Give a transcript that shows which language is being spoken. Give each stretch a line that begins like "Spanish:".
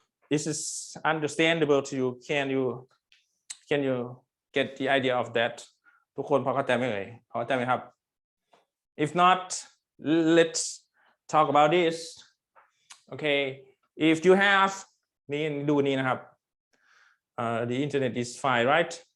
English: This is understandable to you. Can you get the idea of that?
Thai: ทุกคนพอเข้าใจไหมเอ่ยพอเข้าใจไหมครับ
English: If not, let's talk about this. Okay, if you have
Thai: นี่ดูนี้นะครับ
English: the internet is fine, right?